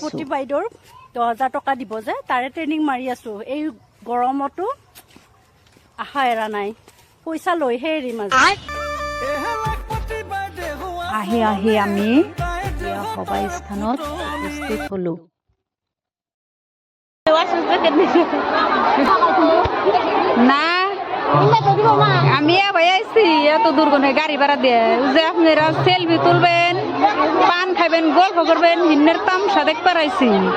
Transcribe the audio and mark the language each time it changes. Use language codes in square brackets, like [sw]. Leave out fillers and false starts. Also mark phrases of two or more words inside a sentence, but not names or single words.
[as] লাখপতি বাইদেউৰ 10,000 টকা দিব যে, তাৰে ট্ৰেইনিং মাৰি আছোঁ। এই গৰমতো আশা এৰা নাই, পইচা লৈহে এৰিম আজি। আহি আমি এতিয়া সভা স্থানত উপস্থিত হ'লোঁ। [bn] না আমি হয়ে আসছি, এত দূর কোনে গাড়ি ভাড়া দিয়ে যে আপনারা সেলফি তুলবেন, পান খাবেন, গল্প করবেন, হিন্নের তামসা দেখতে পারাইছি।